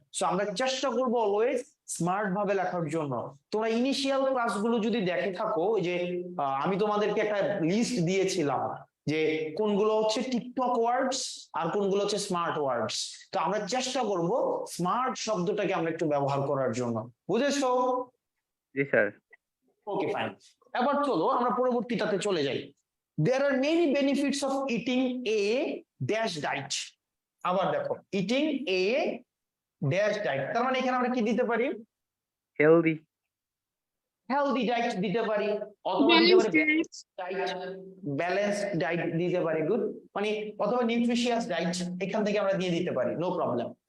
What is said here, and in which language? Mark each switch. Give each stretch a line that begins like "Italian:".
Bangla: So আমরা চেষ্টা করবো অলওয়েজ স্মার্ট ভাবে লেখার জন্য। তোমরা ইনিশিয়াল ক্লাসগুলো যদি দেখে থাকো, যে আমি তোমাদেরকে একটা লিস্ট দিয়েছিলাম যে কোনগুলো হচ্ছে টিকটক ওয়ার্ডস আর কোনগুলো হচ্ছে স্মার্ট ওয়ার্ডস। তো আমরা চেষ্টা করব স্মার্ট শব্দটাকে আমরা একটু ব্যবহার করার জন্য, বুঝেছো? জি স্যার। ওকে, ফাইন। এবার চলো আমরা পরবর্তীটাতে চলে যাই।
English: There are many benefits of eating a dash diet।
Bangla: আবার দেখো,
English: eating a dash diet,
Bangla: তার মানে এখানে আমরা কি দিতে পারি?
English: healthy
Bangla: হেলদি ডায়েট দিতে পারি, অথবা দিতে পারি ব্যালেন্স ডায়েট দিতে পারি, গুড, মানে অথবা নিউট্রিশিয়াস ডায়েট, এখান থেকে আমরা দিয়ে দিতে পারি, নো প্রবলেম।